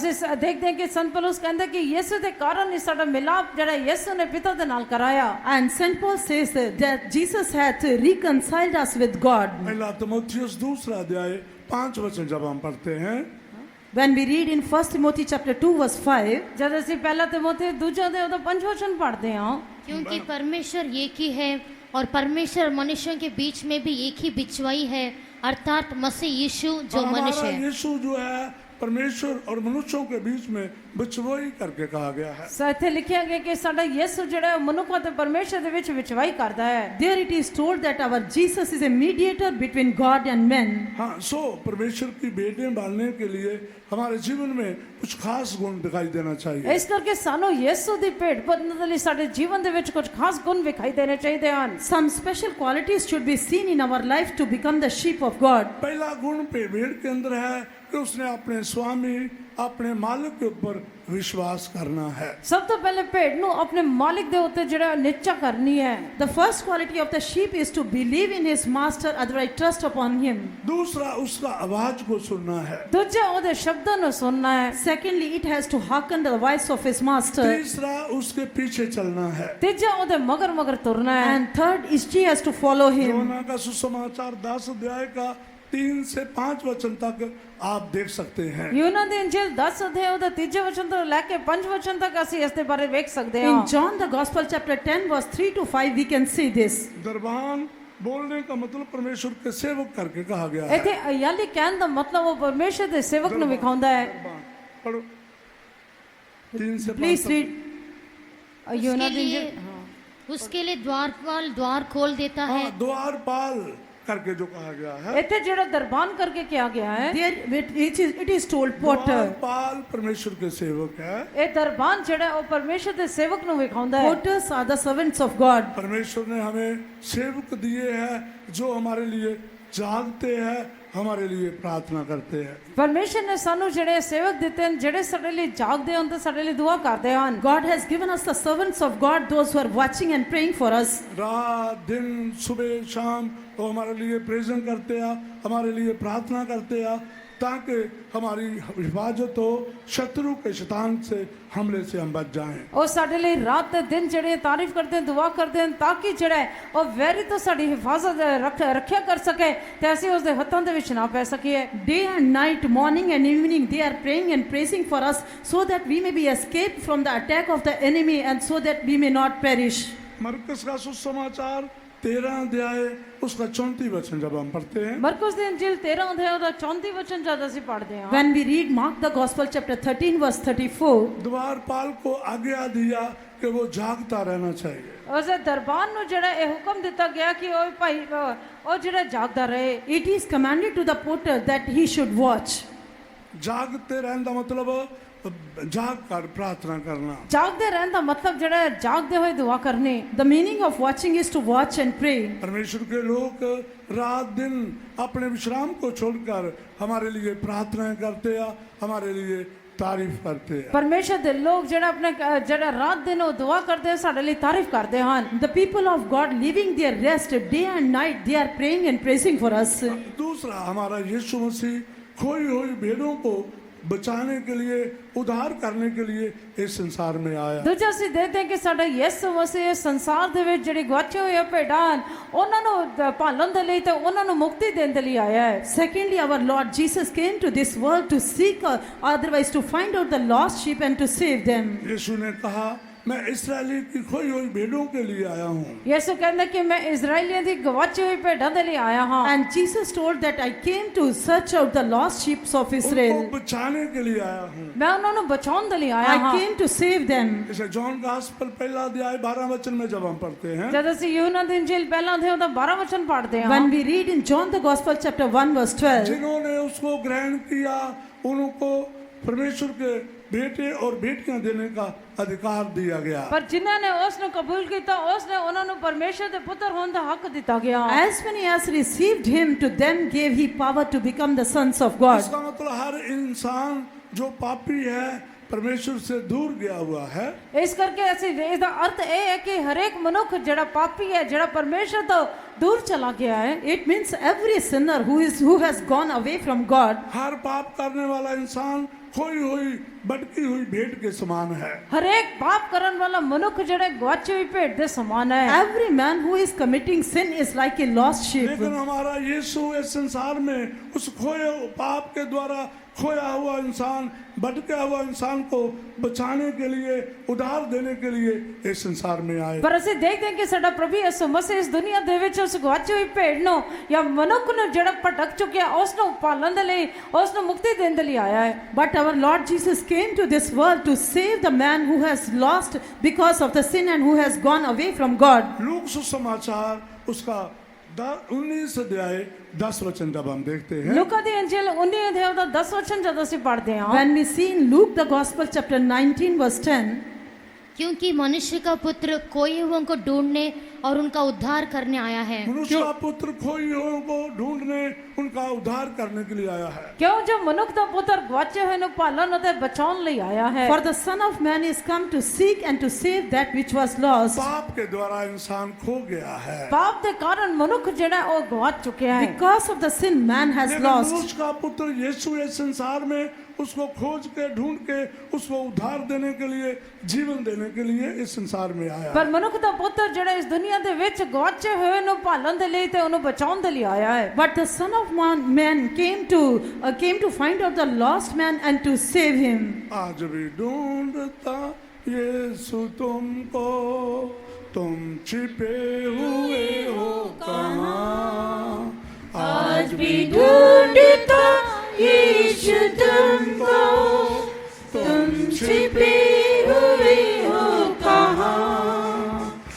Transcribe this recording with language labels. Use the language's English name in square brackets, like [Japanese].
[Punjabi] ਅਸੀਂ ਦੇਖਦੇ ਹਾਂ ਕਿ ਸੰਤ ਪੌਲੁਸ ਕਹਿੰਦਾ ਕਿ ਯਿਸੂ ਦੇ ਕਾਰਨ ਹੀ ਸਾਡਾ ਮਿਲਾਪ ਜਿਹੜਾ ਯਿਸੂ ਨੇ ਪਿਤਾ ਦੇ ਨਾਲ ਕਰਾਇਆ। [English] And St. Paul says that Jesus hath reconciled us with God. [Hindi] पहला तीमुथियुस दूसरा अध्याय 5 वचन जब हम पढ़ते हैं, [English] When we read in 1 Timothy chapter 2 verse 5, [Punjabi] ਜਦ ਅਸੀਂ ਪਹਿਲਾ ਤਿਮੋਥੀ ਦੂਜਾ ਦੇ ਉਹਦਾ 5 ਵਚਨ ਪੜ੍ਹਦੇ ਹਾਂ, [Hindi] क्योंकि परमेश्वर एक ही है और परमेश्वर मनुष्यों के बीच में भी एक ही बिछवाई है, अर्थात मसीह यीशु जो और मनुष्य हमारा है। यीशु जो है परमेश्वर और मनुष्यों के बीच में बिछवाई करके कहा गया है। [Punjabi] ਇੱਥੇ ਲਿਖਿਆ ਗਿਆ ਕਿ ਸਾਡਾ ਯਿਸੂ ਜਿਹੜਾ ਉਹ ਮਨੁੱਖ ਅਤੇ ਪਰਮੇਸ਼ਰ ਦੇ ਵਿੱਚ ਵਿਚਵਾਈ ਕਰਦਾ ਹੈ। [English] there it is told that our Jesus is a mediator between God and men. [Hindi] हाँ, सो परमेश्वर की बेटे बनने के लिए हमारे जीवन में कुछ खास गुण दिखाई देना चाहिए। [Punjabi] ਇਸ ਕਰਕੇ ਸਾਨੂੰ ਯਿਸੂ ਦੀ ਭੇਟ ਬਣਨ ਦੇ ਲਈ ਸਾਡੇ ਜੀਵਨ ਦੇ ਵਿੱਚ ਕੁਝ ਖਾਸ ਗੁਣ ਵਿਖਾਈ ਦੇਣੇ ਚਾਹੀਦੇ ਹਨ। [English] Some special qualities should be seen in our life to become the sheep of God. [Hindi] पहला गुण भेड़ के अंदर है कि उसने अपने स्वामी, अपने मालिक के ऊपर विश्वास करना है। [Punjabi] ਸਭ ਤੋਂ ਪਹਿਲੇ ਭੇਡ ਨੂੰ ਆਪਣੇ ਮਾਲਿਕ ਦੇ ਉੱਤੇ ਜਿਹੜਾ ਨਿਸ਼ਚਾ ਕਰਨੀ ਹੈ। [English] The first quality of the sheep is to believe in his master, otherwise trust upon him. [Hindi] दूसरा उसका आवाज को सुनना है। [Punjabi] ਦੂਜਾ ਉਹਦੇ ਸ਼ਬਦਾਂ ਨੂੰ ਸੁਣਨਾ ਹੈ। [English] Secondly, it has to hearken to the voice of his master. [Hindi] तीसरा उसके पीछे चलना है। [Punjabi] ਤੀਜਾ ਉਹਦੇ ਮਗਰ ਮਗਰ ਤੁਰਨਾ ਹੈ। [English] And third is she has to follow him. [Hindi] योना का सुसमाचार 10 अध्याय का 3 से 5 वचन तक आप देख सकते हैं। [Punjabi] ਯੂਨਾ ਦੀ ਇੰਜੀਲ 10 ਅਧਿਆਇ ਉਹਦਾ ਤੀਜੇ ਵਚਨ ਤੋਂ ਲੈ ਕੇ 5 ਵਚਨ ਤੱਕ ਅਸੀਂ ਇਸ ਦੇ ਬਾਰੇ ਵੇਖ ਸਕਦੇ ਹਾਂ। [English] In John the Gospel chapter 10 verse 3 to 5 we can see this. [Hindi] दरबान बोलने का मतलब परमेश्वर के सेवक करके कहा गया है। [Punjabi] ਇੱਥੇ ਅਯਾਲੀ ਕਹਿਣ ਦਾ ਮਤਲਬ ਉਹ ਪਰਮੇਸ਼ਰ ਦੇ ਸੇਵਕ ਨੂੰ ਵਿਖਾਉਂਦਾ ਹੈ। [Hindi] दरबान पढ़ो 3 से 5 [English] Please read. [Punjabi] ਯੂਨਾ [Hindi] उसके [Punjabi] ਦੀ [Hindi] लिए [Punjabi] ਇੰਜੀਲ [Hindi] उसके लिए द्वारपाल द्वार खोल देता है। हाँ, द्वारपाल करके जो कहा गया है। [Punjabi] ਇੱਥੇ ਜਿਹੜਾ ਦਰਬਾਨ ਕਰਕੇ ਕਿਹਾ ਗਿਆ ਹੈ, [English] There it is told porter. [Hindi] द्वारपाल परमेश्वर के सेवक है। [Punjabi] ਇਹ ਦਰਬਾਨ ਜਿਹੜਾ ਉਹ ਪਰਮੇਸ਼ਰ ਦੇ ਸੇਵਕ ਨੂੰ ਵਿਖਾਉਂਦਾ ਹੈ। [English] Porters are the servants of God. [Hindi] परमेश्वर ने हमें सेवक दिए हैं जो हमारे लिए जागते हैं, हमारे लिए प्रार्थना करते हैं। [Punjabi] ਪਰਮੇਸ਼ਰ ਨੇ ਸਾਨੂੰ ਜਿਹੜੇ ਸੇਵਕ ਦਿੱਤੇ ਹਨ, ਜਿਹੜੇ ਸਾਡੇ ਲਈ ਜਾਗਦੇ ਹਨ ਤੇ ਸਾਡੇ ਲਈ ਦੁਆ ਕਰਦੇ ਹਨ। [English] God has given us the servants of God, those who are watching and praying for us. [Hindi] रात दिन सुबह शाम वो हमारे लिए प्रेजन करते हैं, हमारे लिए प्रार्थना करते हैं। ताकि हमारी हिफाजत हो शत्रु के शैतान से हमले से हम बच जाएं। [Punjabi] ਉਹ ਸਾਡੇ ਲਈ ਰਾਤ ਤੇ ਦਿਨ ਜਿਹੜੇ ਤਾਰੀਫ ਕਰਦੇ ਹਨ ਦੁਆ ਕਰਦੇ ਹਨ ਤਾਂ ਕਿ ਜਿਹੜਾ ਉਹ ਵੈਰੀ ਤੋਂ ਸਾਡੀ ਹਿਫਾਜ਼ਤ ਰੱਖਿਆ ਕਰ ਸਕੇ ਤੇ ਅਸੀਂ ਉਸ ਦੇ ਹੱਥਾਂ ਦੇ ਵਿੱਚ ਨਾ ਪੈ ਸਕੀਏ [English] Day and night, morning and evening, they are praying and praising for us so that we may be escaped from the attack of the enemy and so that we may not perish. [Hindi] मरकस का सुसमाचार 13 अध्याय उसका 34 वचन जब हम पढ़ते हैं, [Punjabi] Marcus ਦੀ ਇੰਜੀਲ 13 ਅਧਿਆਇ ਦਾ 34 ਵਚਨ ਜਦ ਅਸੀਂ ਪੜ੍ਹਦੇ ਹਾਂ [English] When we read Mark the Gospel chapter 13 verse 34, [Hindi] द्वारपाल को आज्ञा दिया कि वो जागता रहना चाहिए। [Punjabi] ਉਸਦੇ ਦਰਬਾਨ ਨੂੰ ਜਿਹੜਾ ਇਹ ਹੁਕਮ ਦਿੱਤਾ ਗਿਆ ਕਿ ਉਹ ਭਾਈ ਉਹ ਜਿਹੜਾ ਜਾਗਦਾ ਰਹੇ [English] it is commanded to the porter that he should watch. [Hindi] जागते रहने का मतलब जाग कर प्रार्थना करना। [Punjabi] ਜਾਗਦੇ ਰਹਿਣ ਦਾ ਮਤਲਬ ਜਿਹੜਾ ਹੈ ਜਾਗਦੇ ਹੋਏ ਦੁਆ ਕਰਨੀ [English] The meaning of watching is to watch and pray. [Hindi] परमेश्वर के लोग रात दिन अपने विश्राम को छोड़कर हमारे लिए प्रार्थनाएं करते हैं, हमारे लिए तारीफ करते हैं। [Punjabi] ਪਰਮੇਸ਼ਰ ਦੇ ਲੋਕ ਜਿਹੜਾ ਆਪਣੇ ਜਿਹੜਾ ਰਾਤ ਦਿਨ ਉਹ ਦੁਆ ਕਰਦੇ ਹਨ ਸਾਡੇ ਲਈ ਤਾਰੀਫ ਕਰਦੇ ਹਨ [English] The people of God living their rest day and night, they are praying and praising for us. [Hindi] दूसरा, हमारा यीशु मसीह खोई हुई भेड़ों को बचाने के लिए, उद्धार करने के लिए इस संसार में आया। [Punjabi] ਦੂਜਾ ਅਸੀਂ ਦੇਖਦੇ ਹਾਂ ਕਿ ਸਾਡਾ ਯਿਸੂ ਮਸੀਹ ਇਸ ਸੰਸਾਰ ਦੇ ਵਿੱਚ ਜਿਹੜੀ ਗਵਾਚੇ ਹੋਏ ਭੇਡਾਂ ਹਨ ਉਹਨਾਂ ਨੂੰ ਭਾਲਣ ਦੇ ਲਈ ਤੇ ਉਹਨਾਂ ਨੂੰ ਮੁਕਤੀ ਦੇਣ ਦੇ ਲਈ ਆਇਆ ਹੈ [English] Secondly, our Lord Jesus came to this world to seek, otherwise to find out the lost sheep and to save them. [Hindi] यीशु ने कहा, मैं इसराइली की खोई हुई भेड़ों के लिए आया हूँ। [Punjabi] ਯਿਸੂ ਕਹਿੰਦਾ ਕਿ ਮੈਂ ਇਜ਼ਰਾਈਲੀਆਂ ਦੀ ਗਵਾਚੀ ਹੋਈ ਭੇਡਾਂ ਦੇ ਲਈ ਆਇਆ ਹਾਂ [English] And Jesus told that I came to search out the lost sheep of Israel. [Hindi] उनको बचाने के लिए आया हूँ। [Punjabi] ਮੈਂ ਉਹਨਾਂ ਨੂੰ ਬਚਾਉਣ ਦੇ ਲਈ ਆਇਆ [English] I [Punjabi] ਹਾਂ [English] came to save them. [Hindi] जैसे जॉन गॉस्पेल पहला अध्याय 12 वचन में जब हम पढ़ते हैं, [Punjabi] ਜਦ ਅਸੀਂ ਯੂਹन्ना ਦੀ ਇੰਜੀਲ ਪਹਿਲਾਂ ਅਧਿਆਇ ਦਾ 12 ਵਚਨ ਪੜ੍ਹਦੇ ਹਾਂ [English] When we read in John the Gospel chapter 1 verse 12, [Hindi] जिन्होंने उसको ग्रहण किया उनको परमेश्वर के बेटे और बेटियां देने का अधिकार दिया गया। [Punjabi] ਪਰ ਜਿਨ੍ਹਾਂ ਨੇ ਉਸ ਨੂੰ ਕਬੂਲ ਕੀਤਾ ਉਸ ਨੇ ਉਹਨਾਂ ਨੂੰ ਪਰਮੇਸ਼ਰ ਦੇ ਪੁੱਤਰ ਹੋਣ ਦਾ ਹੱਕ ਦਿੱਤਾ ਗਿਆ [English] as many as received him, to them gave he power to become the sons of God. [Hindi] इसका मतलब हर इंसान जो पापी है, परमेश्वर से दूर गया हुआ है, [Punjabi] ਇਸ ਕਰਕੇ ਅਸੀਂ ਇਸ ਦਾ ਅਰਥ ਇਹ ਹੈ ਕਿ ਹਰੇਕ ਮਨੁੱਖ ਜਿਹੜਾ ਪਾਪੀ ਹੈ ਜਿਹੜਾ ਪਰਮੇਸ਼ਰ ਤੋਂ ਦੂਰ ਚਲਾ ਗਿਆ ਹੈ [English] It means every sinner who has gone away from God. [Hindi] हर पाप करने वाला इंसान खोई हुई भटकी हुई भेड़ के समान है। [Punjabi] ਹਰੇਕ ਪਾਪ ਕਰਨ ਵਾਲਾ ਮਨੁੱਖ ਜਿਹੜੇ ਗਵਾਚੀ ਹੋਈ ਭੇਡ ਦੇ ਸਮਾਨ ਹੈ [English] Every man who is committing sin is like a lost sheep. [Hindi] लेकिन हमारा यीशु इस संसार में उस खोए पाप के द्वारा खोया हुआ इंसान, भटका हुआ इंसान को बचाने के लिए, उद्धार देने के लिए इस संसार में आए। [Punjabi] ਪਰ ਅਸੀਂ ਦੇਖਦੇ ਹਾਂ ਕਿ ਸਾਡਾ ਪ੍ਰਭੂ ਯਿਸੂ ਮਸੀਹ ਇਸ ਦੁਨੀਆ ਦੇ ਵਿੱਚ ਉਸ ਗਵਾਚੀ ਹੋਈ ਭੇਡ ਨੂੰ ਜਾਂ ਮਨੁੱਖ ਨੂੰ ਜਿਹੜਾ ਭਟਕ ਚੁੱਕਿਆ ਉਸ ਨੂੰ ਪਾਲਣ ਦੇ ਲਈ ਉਸ ਨੂੰ ਮੁਕਤੀ ਦੇਣ ਦੇ ਲਈ ਆਇਆ ਹੈ [English] But our Lord Jesus came to this world to save the man who has lost because of the sin and who has gone away from God. [Hindi] Look सुसमाचार उसका 19 अध्याय 10 वचन जब हम देखते हैं, [Punjabi] ਲੂਕਾ ਦੀ ਇੰਜੀਲ 19 ਅਧਿਆਇ ਦਾ 10 ਵਚਨ ਜਦ ਅਸੀਂ ਪੜ੍ਹਦੇ ਹਾਂ [English] When we see in Luke the Gospel chapter 19 verse 10, [Hindi] क्योंकि मनुष्य का पुत्र खोए हुओं को ढूंढने और उनका उद्धार करने आया है। मनुष्य का पुत्र खोई हुओं को ढूंढने, उनका उद्धार करने के लिए आया है। [Punjabi] ਕਿਉਂ ਜੋ ਮਨੁੱਖ ਦਾ ਪੁੱਤਰ ਗਵਾਚੇ ਹੋਏ ਨੂੰ ਪਾਲਣ ਅਤੇ ਬਚਾਉਣ ਲਈ ਆਇਆ ਹੈ [English] for the Son of Man is come to seek and to save that which was lost. [Hindi] पाप के द्वारा इंसान खो गया है, [Punjabi] ਪਾਪ ਦੇ ਕਾਰਨ ਮਨੁੱਖ ਜਿਹੜਾ ਉਹ ਗਵਾਚ ਚੁੱਕਿਆ ਹੈ [English] Because of the sin, man has [Hindi] लेकिन [English] lost. [Hindi] मनुष्य का पुत्र यीशु इस संसार में उसको खोज के ढूंढ के उसको उद्धार देने के लिए, जीवन देने के लिए इस संसार में आया। [Punjabi] ਪਰ ਮਨੁੱਖ ਦਾ ਪੁੱਤਰ ਜਿਹੜਾ ਇਸ ਦੁਨੀਆ ਦੇ ਵਿੱਚ ਗਵਾਚੇ ਹੋਏ ਨੂੰ ਪਾਲਣ ਦੇ ਲਈ ਤੇ ਉਹਨੂੰ ਬਚਾਉਣ ਦੇ ਲਈ ਆਇਆ ਹੈ [English] But the Son of Man came to find out the lost man and to save him. [Hindi] आज भी ढूंढता यीशु तुमको, तुम छिपे हुए हो कहाँ। आज भी ढूंढता यीशु तुमको, तुम छिपे हुए हो कहाँ।